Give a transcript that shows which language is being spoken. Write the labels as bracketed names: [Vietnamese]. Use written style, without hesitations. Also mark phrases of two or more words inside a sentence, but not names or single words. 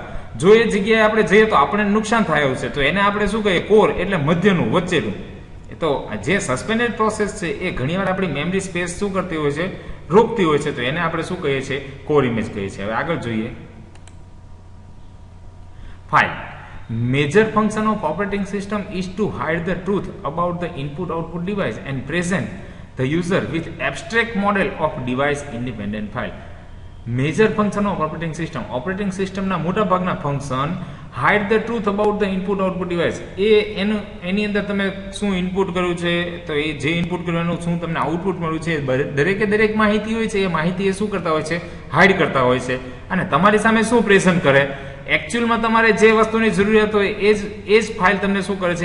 [Gujarati] જો એ જગ્યાએ આપણે જઈએ તો આપણે નુકસાન થાય છે, તો એને આપણે શું કહીએ? કોર, એટલે મધ્યનું, વચ્ચેનું. તો જે [English] suspended process [Gujarati] છે એ ઘણીવાર આપણી [English] memory space [Gujarati] શું કરતી હોય છે? રોકતી હોય છે, તો એને આપણે શું કહીએ છીએ? [English] core image [Gujarati] કહીએ છીએ. હવે આગળ જોઈએ. ફાઇલ. [English] Major function of operating system is to hide the truth about the input-output device and present the user with abstract model of device independent file. Major function of operating system [Gujarati] ના મોટા ભાગના ફંક્શન [English] hide the truth about the input-output device. [Gujarati] એની અંદર તમે શું ઇનપુટ કર્યું છે, તો એ જે ઇનપુટ કર્યું એનું શું તમને આઉટપુટ મળ્યું છે, દરેક માહિતી હોય છે, એ માહિતી એ શું કરતા હોય છે? હાઇડ કરતા હોય છે. અને તમારી સામે શું પ્રેઝન્ટ કરે? એકચ્યુઅલમાં તમારે જે વસ્તુની જરૂરિયાત હોય એ જ ફાઇલ તમને શું કરે છે?